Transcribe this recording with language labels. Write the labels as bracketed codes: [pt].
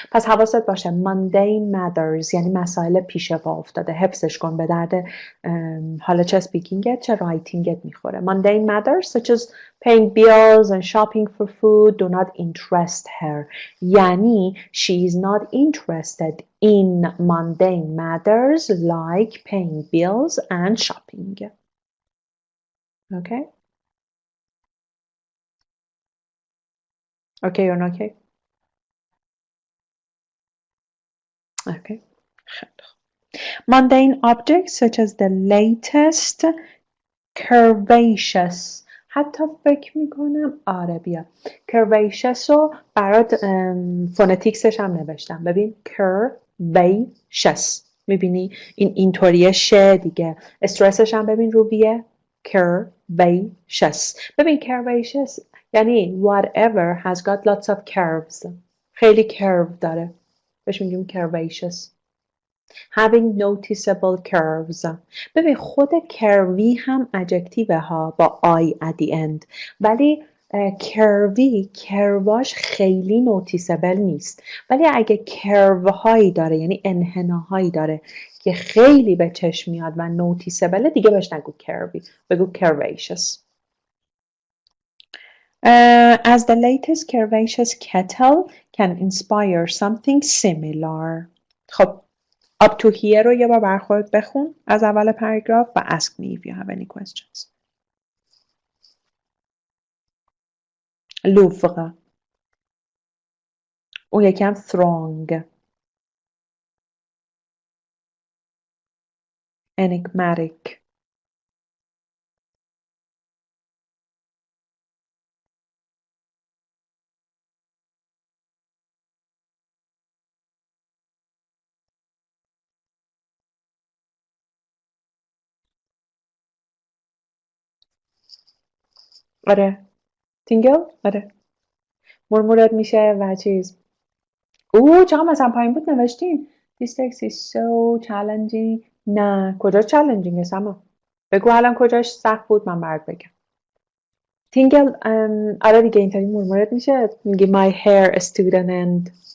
[fa] پس حواست باشه mundane matters یعنی مسائل پیش پا افتاده. حفظش کن به درد حالا چه speakingت چه writingت میخوره. [en] Mundane matters such as paying bills and shopping for food do not interest her. یعنی she is not interested in mundane matters like paying bills and shopping. Okay. Okay or not okay? Okay. Mundane objects such as the latest curvaceous. [fa] حتی فکر میکنم آره بیا curvaceous رو برات فونتیکسش هم نوشتم. ببین curvaceous، میبینی این اینطوریه شه دیگه، استرسش هم ببین رو بیه curvaceous. ببین curvaceous یعنی [en] whatever has got lots of curves، [fa] خیلی curve داره، بهش میگیم curvaceous. [en] Having noticeable curves. [fa] ببین خود curvy هم adjective ها با I at the end، ولی curvy کرواش خیلی noticeable نیست، ولی اگه کرو هایی داره یعنی انحناهایی داره که خیلی به چشم میاد و noticeable دیگه بهش نگو curvy، بگو curvaceous. [en] As the latest curvaceous kettle can inspire something similar. [fa] خب [en] up to here [fa] رو یه بار برخورد بخون از اول پاراگراف و [en] ask me if you have any questions. [fa] لوفق، اون یکی هم throng. [en] enigmatic. [fa] آره تینگل، آره مرمورت میشه و چیز. چقدر مثلا پایین بود نوشتین [en] This text is so challenging. [fa] نه کجا challenging سما؟ بگو الان کجاش سخت بود من برات بگم. تینگل آره دیگه اینطوری مرمورت میشه، میگی [en] my hair stood on end.